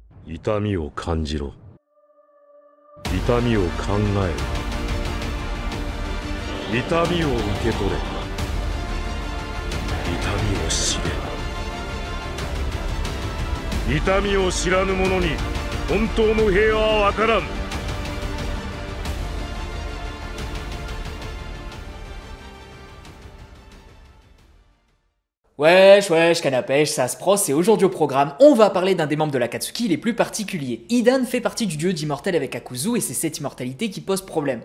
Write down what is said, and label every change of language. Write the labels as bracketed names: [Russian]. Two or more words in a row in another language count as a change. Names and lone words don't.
[Japanese] 痛みを感じろ。痛みを考えろ。痛みを受け取れ。痛みを知れ。痛みを知らぬ者に本当の平和はわからん。 [French] Wesh, canne à pêche, ça se prosse, et aujourd'hui au programme, on va parler d'un des membres de l'Akatsuki les plus particuliers. Hidan fait partie du duo d'immortels avec Akuzu et c'est cette immortalité qui pose problème.